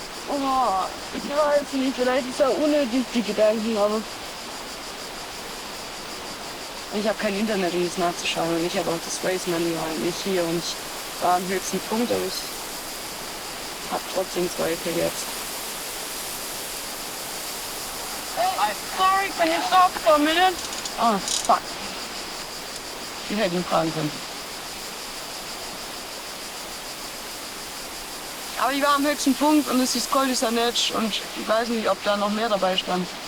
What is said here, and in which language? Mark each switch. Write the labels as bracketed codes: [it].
[de] Oh, ich weiß nicht, vielleicht ist er unnötig, die Gedanken, aber ich habe kein Internet, um das nachzuschauen und ich habe auch das Race Manual nicht hier und ich war am höchsten Punkt, aber ich habe trotzdem Zweifel jetzt. [en] Hey, sorry, can you stop for a minute? Oh, fuck. [de] Ich hätte ihn fragen können. Aber ich war am höchsten Punkt und es ist Col du Sanetsch und ich weiß nicht, ob da noch mehr dabei stand.